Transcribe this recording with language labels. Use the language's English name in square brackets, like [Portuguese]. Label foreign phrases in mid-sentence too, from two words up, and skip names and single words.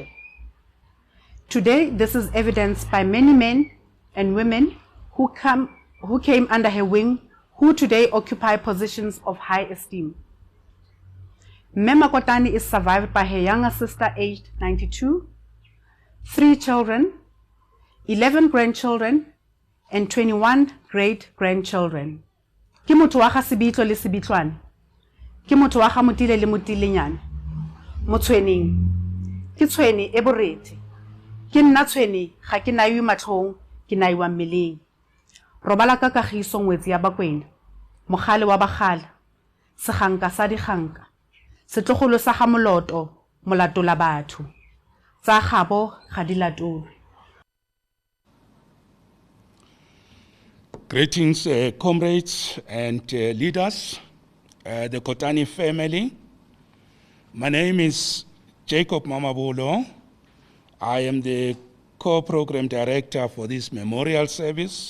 [English] Today, this is evidenced by many men and women who came under her wing, who today occupy positions of high esteem. Mama Kotane is survived by her younger sister aged 92, 3 children, 11 grandchildren, and 21 great-grandchildren. [Tswana] Ke motho wa ga sebitlo le sebitlwane. Ke motho wa ga motile le motilenyana. Motshweneng. Ke tshweni e borete. Ke nna tshweni ga ke naiwe matlhong, ke naiwa mmeleng. Robala ka kagiso ngwetsi ya bakwena. Mogale wa bagala. Seganka sa diganka. Setlogolo sa ga moloto, molatola batho. Tsa gabo ga di latolwe. [English] Greetings, comrades and leaders, the Kotane family. My name is Jacob Mamabolo. I am the co-program director for this memorial service.